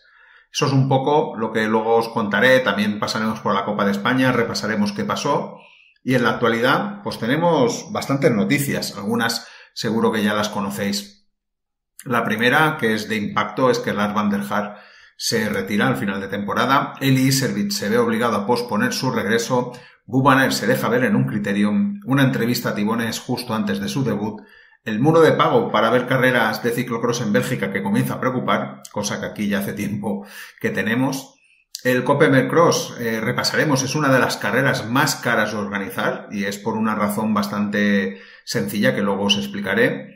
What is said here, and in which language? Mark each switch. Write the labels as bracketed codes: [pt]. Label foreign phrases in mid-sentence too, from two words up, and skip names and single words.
[es] Eso es un poco lo que luego os contaré. También pasaremos por la Copa de España, repasaremos qué pasó. Y en la actualidad, pues tenemos bastantes noticias. Algunas seguro que ya las conocéis. La primera, que es de impacto, es que Lars van der Haar se retira al final de temporada. Eli Iserbyt se ve obligado a posponer su regreso. Wout van Aert se deja ver en un Criterium. Una entrevista a Tibones justo antes de su debut. El muro de pago para ver carreras de ciclocross en Bélgica que comienza a preocupar, cosa que aquí ya hace tiempo que tenemos. El Koppenberg Cross, repasaremos, es una de las carreras más caras de organizar y es por una razón bastante sencilla que luego os explicaré.